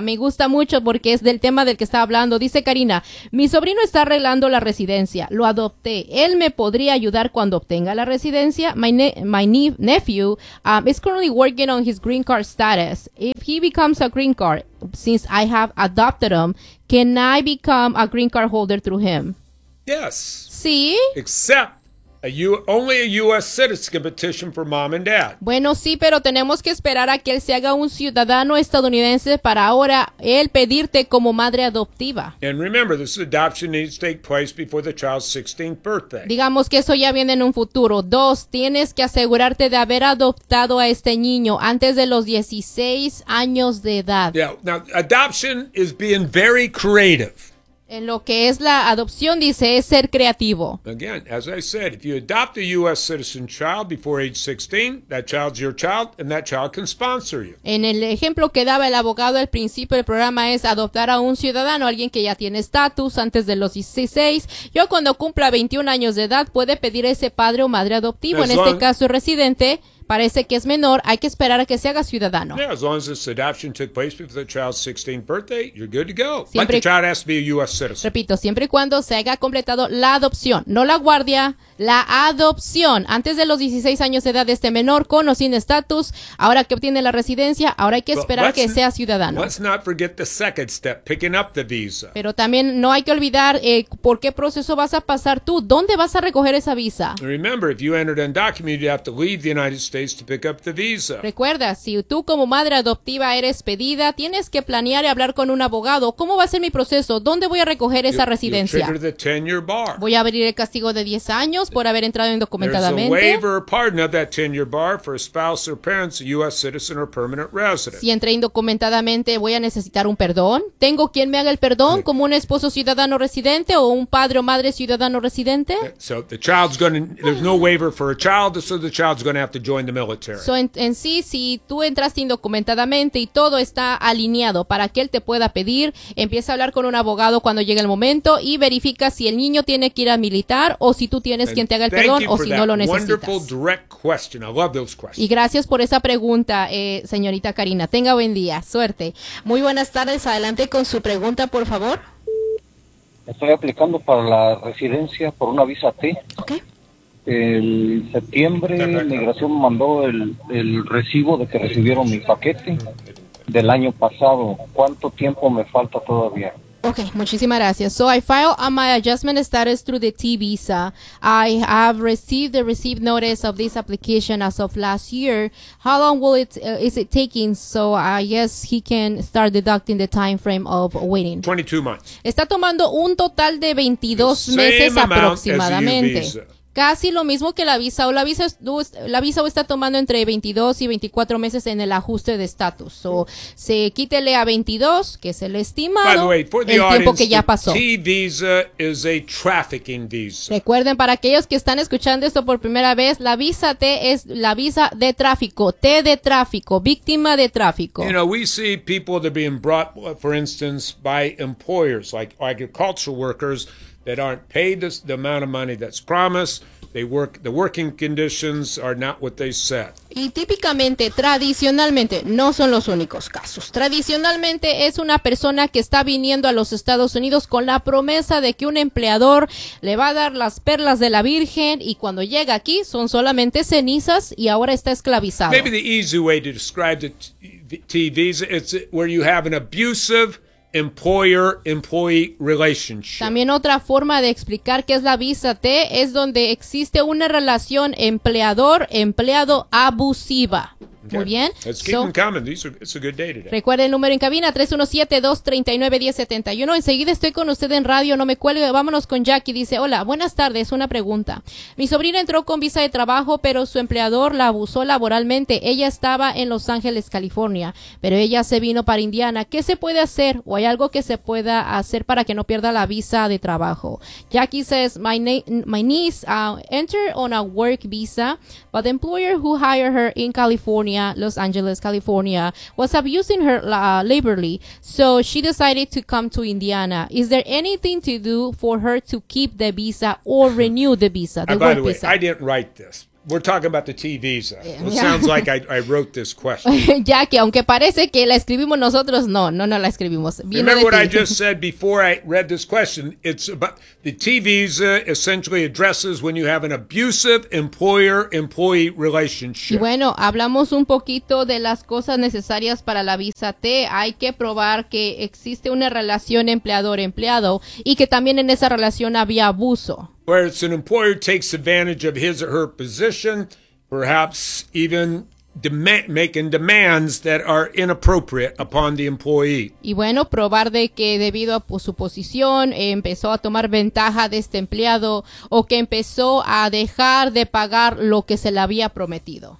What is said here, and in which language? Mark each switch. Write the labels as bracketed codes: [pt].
[es] Me gusta mucho porque es del tema del que está hablando. Dice Karina, mi sobrino está arreglando la residencia. Lo adopté. ¿Él me podría ayudar cuando obtenga la residencia? [en] My nephew is currently working on his green card status. If he becomes a green card, since I have adopted him, can I become a green card holder through him? Yes. See? Except. Only a U.S. citizen can petition for mom and dad. [es] Bueno, sí, pero tenemos que esperar a que él se haga un ciudadano estadounidense para ahora él pedirte como madre adoptiva. [en] And remember, this adoption needs to take place before the child's 16th birthday. [es] Digamos que eso ya viene en un futuro. Dos, tienes que asegurarte de haber adoptado a este niño antes de los 16 años de edad. [en] Yeah, now, adoption is being very creative. [es] En lo que es la adopción, dice, es ser creativo. [en] Again, as I said, if you adopt a U.S. citizen child before age 16, that child's your child, and that child can sponsor you. [es] En el ejemplo que daba el abogado al principio del programa es adoptar a un ciudadano, alguien que ya tiene estatus antes de los 16. Yo cuando cumpla 21 años de edad, puede pedir a ese padre o madre adoptivo, en este caso residente, parece que es menor, hay que esperar a que se haga ciudadano. [en] Yeah, as long as this adoption took place before the child's 16th birthday, you're good to go. [es] Siempre, [en] but the child has to be a U.S. citizen. [es] Repito, siempre y cuando se haya completado la adopción, no la guardia, la adopción. Antes de los 16 años de edad de este menor, con o sin estatus, ahora que obtiene la residencia, ahora hay que esperar a que sea ciudadano. [en] Let's not forget the second step, picking up the visa. [es] Pero también no hay que olvidar por qué proceso vas a pasar tú, dónde vas a recoger esa visa. [en] Remember, if you entered undocumented, you have to leave the United States to pick up the visa. [es] Recuerda, si tú como madre adoptiva eres pedida, tienes que planear y hablar con un abogado. ¿Cómo va a ser mi proceso? ¿Dónde voy a recoger esa residencia? [en] You'll trigger the 10-year bar. [es] Voy a abrir el castigo de 10 años por haber entrado indocumentadamente. [en] There's a waiver or pardon of that 10-year bar for a spouse or parents, a U.S. citizen or permanent resident. [es] Si entré indocumentadamente, voy a necesitar un perdón. ¿Tengo quien me haga el perdón como un esposo ciudadano residente o un padre o madre ciudadano residente? [en] So the child's there's no waiver for a child, so the child's gonna have to join the military. [es] So en sí, si tú entraste indocumentadamente y todo está alineado para que él te pueda pedir, empieza a hablar con un abogado cuando llegue el momento y verifica si el niño tiene que ir a militar o si tú tienes quien te haga el perdón o si no lo necesitas. [en] Wonderful direct question. I love those questions. [es] Y gracias por esa pregunta, señorita Karina. Tenga buen día. Suerte. Muy buenas tardes. Adelante con su pregunta, por favor. Estoy aplicando para la residencia por una visa T. Ok. El septiembre, Migración mandó el recibo de que recibieron mi paquete del año pasado. ¿Cuánto tiempo me falta todavía? Okay, muchísimas gracias. [en] So I filed my adjustment status through the T visa. I have received the received notice of this application as of last year. How long will it is it taking? So I guess he can start deducting the time frame of waiting. 22 months. [es] Está tomando un total de 22 meses aproximadamente. Casi lo mismo que la visa está tomando entre 22 y 24 meses en el ajuste de estatus. So, se quítele a 22, que es el estimado, [en] way, [es] el tiempo [en] audience, [es] que ya pasó. [en] The T visa is a trafficking visa. [es] Recuerden, para aquellos que están escuchando esto por primera vez, la visa T es la visa de tráfico, T de tráfico, víctima de tráfico. [en] You know, we see people that are being brought, for instance, by employers, like agricultural workers, that aren't paid the amount of money that's promised. The working conditions are not what they said. [es] Y típicamente, tradicionalmente, no son los únicos casos. Tradicionalmente es una persona que está viniendo a los Estados Unidos con la promesa de que un empleador le va a dar las perlas de la Virgen y cuando llega aquí son solamente cenizas y ahora está esclavizado. [en] Maybe the easy way to describe the T visa is where you have an abusive employer-employee relationship. [es] También otra forma de explicar qué es la visa T es donde existe una relación empleador-empleado abusiva. Okay. Muy bien. [en] Let's keep them coming. It's a good day today. [es] Recuerde el número en cabina, 317-239-1071. Enseguida estoy con usted en radio, no me cuelgue. Vámonos con Jackie. Dice, hola, buenas tardes, una pregunta. Mi sobrina entró con visa de trabajo, pero su empleador la abusó laboralmente. Ella estaba en Los Ángeles, California, pero ella se vino para Indiana. ¿Qué se puede hacer o hay algo que se pueda hacer para que no pierda la visa de trabajo? [en] Jackie says, my niece entered on a work visa, but the employer who hired her in California, Los Angeles, California, was abusing her laborly, so she decided to come to Indiana. Is there anything to do for her to keep the visa or renew the visa? By the way, I didn't write this. We're talking about the T visa. Yeah. It sounds like I wrote this question. [es] Jackie, aunque parece que la escribimos nosotros, no la escribimos. [en] Viene Remember de what ti. I just said before I read this question? It's about the T visa essentially addresses when you have an abusive employer-employee relationship. [es] Y bueno, hablamos un poquito de las cosas necesarias para la visa T. Hay que probar que existe una relación empleador-empleado y que también en esa relación había abuso. [en] Where it's an employer takes advantage of his or her position, perhaps even making demands that are inappropriate upon the employee. [es] Y bueno, probar de que debido a su posición empezó a tomar ventaja de este empleado o que empezó a dejar de pagar lo que se le había prometido.